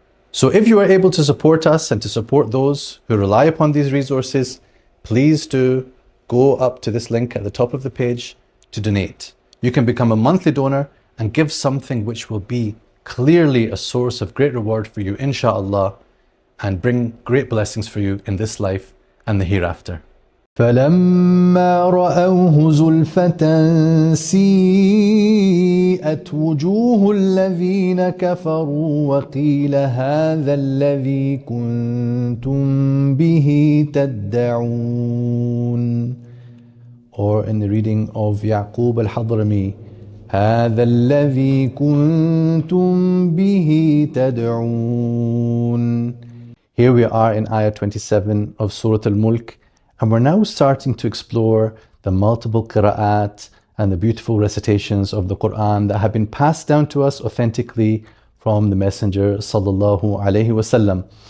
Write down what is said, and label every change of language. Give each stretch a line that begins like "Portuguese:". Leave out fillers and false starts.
English: So if you are able to support us and to support those who rely upon these resources, please do go up to this link at the top of the page to donate. You can become a monthly donor and give something which will be clearly a source of great reward for you, inshallah, and bring great blessings for you in this life and the hereafter.
Arabic: فلما رأوه زلفة سيئت وجوه الذين كفروا وقيل هذا الذي كنتم به تدعون.
English: Or in the reading of Yaqub al-Hadrami,
Arabic: هذا الذي كنتم به تدعون.
English: Here we are in Ayah 27 of Surah Al-Mulk. And we're now starting to explore the multiple qira'at and the beautiful recitations of the Quran that have been passed down to us authentically from the Messenger sallallahu alaihi wasallam.